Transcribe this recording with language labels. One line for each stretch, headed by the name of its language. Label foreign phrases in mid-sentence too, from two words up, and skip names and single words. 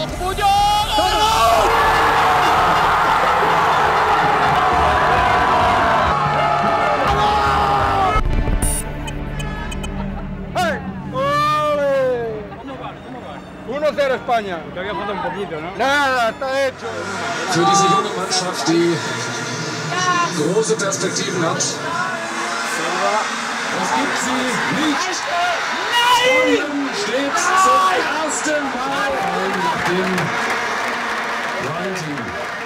Spanish: ¡Puyol! España. Que había faltado un poquito, ¿no? Nada, está hecho.
German: Für diese junge Mannschaft, die große Perspektiven hat. Das gibt sie nicht. Nein! Steht zum ersten Mal in dem
English: Prime Team.